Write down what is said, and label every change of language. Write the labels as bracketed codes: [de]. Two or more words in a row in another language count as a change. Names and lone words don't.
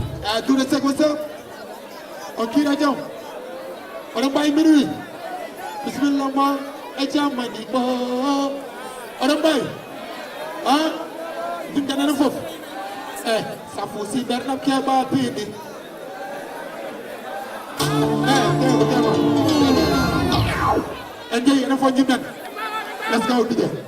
[wo] Ah, Doudou Seck, [en] what's up? [wo] On kii la jàmm. On a bàyyi minuit. Bismillah, ma, e jàmm ni mo. On a bàyyi. Ah, duñ gën a def foofu. Eh. Safu si Bernard Keba Pini. Eh, Keba, Keba. [en] And yeah, enough for you, man. Let's go, D J.